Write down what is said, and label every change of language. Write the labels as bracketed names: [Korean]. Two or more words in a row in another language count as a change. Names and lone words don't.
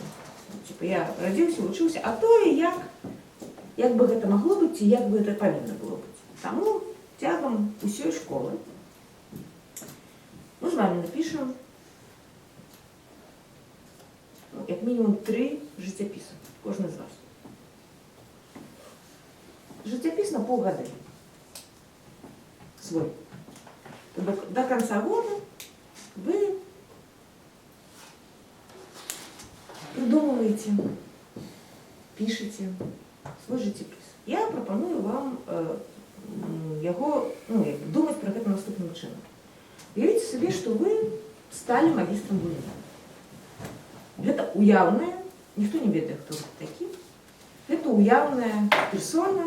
[Belarusian] Типа, я радзіўся, вучыўся, а тое, як бы гэта магло быць, ці як бы гэта павінна было быць. Таму цягам усёй школы мы з вами напішам як мінімум 3 жыццяпісы, кожны з вас. Жыццяпіс на паўгады. Свой. [Russian] До конца года вы придумываете, пишете свой жыццяпіс. [Belarusian] Я прапаную вам яго, думаць пра гэта наступным чынам. Уявіце сабе, што вы сталі магістрам гульні. Гэта уяўная, ніхто не ведае, хто гэта такі. Гэта уяўная персона.